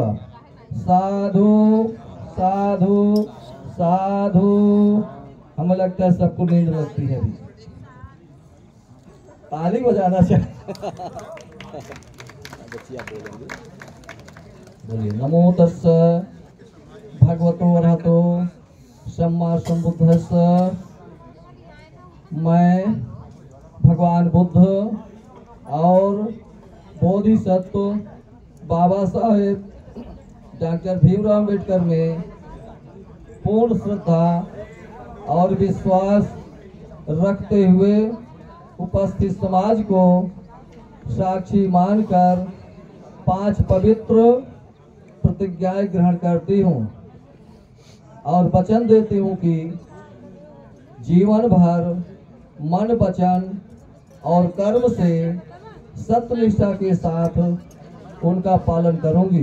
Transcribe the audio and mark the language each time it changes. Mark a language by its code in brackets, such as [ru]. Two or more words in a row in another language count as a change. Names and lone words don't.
[hi] साधु साधु साधु। हमें लगता है सबको नींद लगती है, ताली बजाना चाहिए। [pi] बोलिए नमो तस्स भगवतो अरहतो सम्मा सम्बुद्धस्स। [hi] मैं भगवान बुद्ध और बोधिसत्व बाबा साहेब डॉक्टर भीमराव अम्बेडकर में पूर्ण श्रद्धा और विश्वास रखते हुए उपस्थित समाज को साक्षी मानकर 5 पवित्र प्रतिज्ञाएं ग्रहण करती हूँ और वचन देती हूँ कि जीवन भर मन वचन और कर्म से सत्यनिष्ठा के साथ उनका पालन करूंगी।